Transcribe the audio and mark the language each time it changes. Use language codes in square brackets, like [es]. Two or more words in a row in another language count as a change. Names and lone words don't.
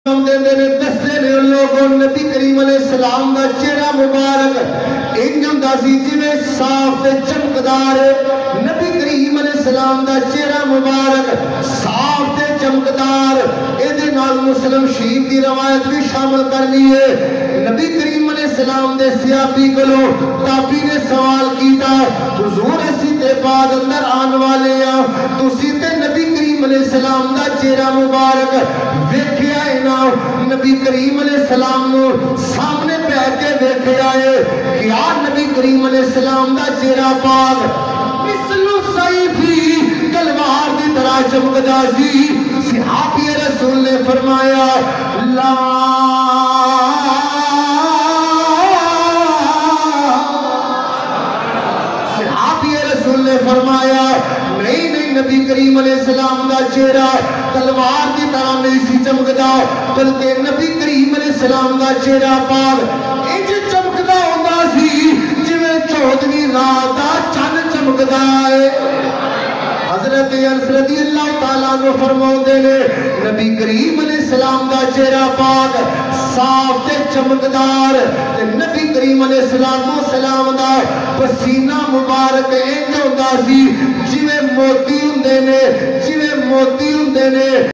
[pa] دستے نے لوگوں نبی کریم [ar] علیہ السلام [pa] دا چہرہ مبارک انجم دا سی جویں صاف تے چمکدار نبی کریم [ar] علیہ السلام [pa] دا چہرہ مبارک صاف تے چمکدار ایدے نال مسلم شریف دی روایت بھی شامل کرنی ہے نبی کریم [ar] علیہ السلام [pa] دے صحابی کلو تابعی نے سوال کیتا حضور اسی تے بعد اندر آن والے ہیں تو تے نبی کریم [ar] علیہ السلام [pa] دا چہرہ مبارک ویکھیا ہے نا نبی کریم [ar] علیہ السلام [pa] نو سامنے بیٹھ کے ویکھیا ہے کیا نبی کریم [ar] علیہ السلام [pa] دا چہرہ پاک مثل سیفی تلوار دی طرح چمکدا سی صحابی رسول نے فرمایا لا نے فرمایا نہیں نبی کریم [ar] علیہ السلام [pa] دا چہرہ تلوار دی طرح نہیں سی چمکدا بلکہ نبی کریم [ar] علیہ السلام [pa] دا چہرہ پاک انج چمکدا ہوندا سی جویں 14ویں رات دا چن چمکدا ہے حضرت انس [ar] رضی اللہ تعالیٰ عنہ [pa] فرماؤندے نے نبی کریم [ar] علیہ السلام [pa] دا چہرہ پاک صاف تے چمکدار تے نبی کریم [ar] علیہ السلام [pa] دا پسینہ مبارک انج ہوندا سی جویں موتی ہوندے نے